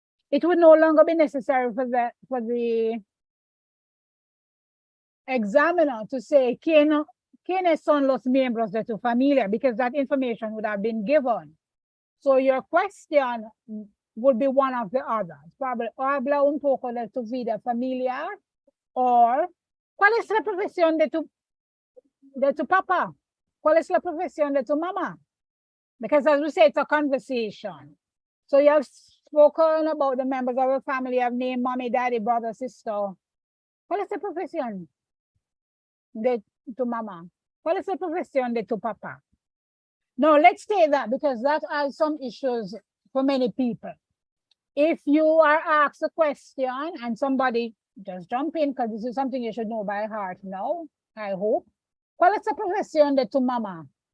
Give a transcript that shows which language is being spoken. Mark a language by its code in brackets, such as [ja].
[en] It would no longer be necessary for the examiner to say [es] quiénes son los miembros de tu familia, [en] because that information would have been given. So your question would be one of the others. Probably, [es] habla un poco de tu vida familiar, [en] or [es] ¿cuál es la profesión de tu papa? ¿Cuál es la profesión de tu mamá? [en] Because as we say, it's a conversation. So you have spoken about the members of your family, you have named mommy, daddy, brother, sister. [es] ¿Cuál es la profesión de tu mamá? ¿Cuál es la profesión de tu papá? [en] No, let's say that, because that has some issues for many people. If you are asked a question and somebody just jump in, because this is something you should know by heart now, I hope. [es] ¿Cuál es la profesión de tu mamá?